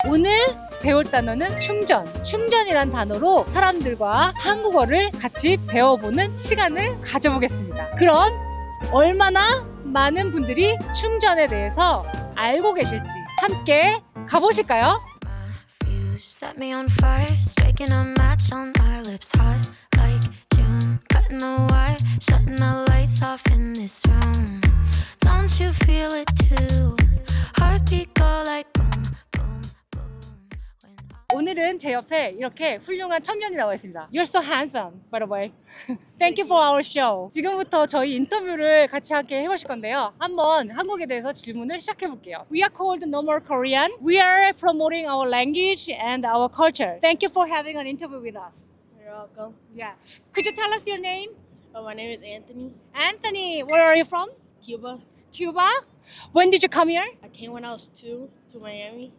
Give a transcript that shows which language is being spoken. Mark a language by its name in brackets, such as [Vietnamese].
[Korean] 오늘 배울 단어는 충전. 충전이란 단어로 사람들과 한국어를 같이 배워보는 시간을 가져보겠습니다. 그럼 얼마나 많은 분들이 충전에 대해서 알고 계실지 함께 가보실까요? [English] Set me on fire, striking a match on my lips, hot like June, cutting the wire, shutting the lights off in this room. Don't you feel it too? Heartbeat go like boom, boom, boom. [Korean] 오늘은 제 옆에 이렇게 훌륭한 청년이 나와 있습니다. [English] You're so handsome, by the way. Thank you for our show. [Korean] 지금부터 저희 인터뷰를 같이 함께 해보실 건데요. 한번 한국에 대해서 질문을 시작해 볼게요. [English] We are called No More Korean. We are promoting our language and our culture. Thank you for having an interview with us. You're welcome. Yeah. Could you tell us your name? My name is Anthony. Anthony, where are you from? Cuba. Cuba? When did you come here? I came when I was 2 to Miami and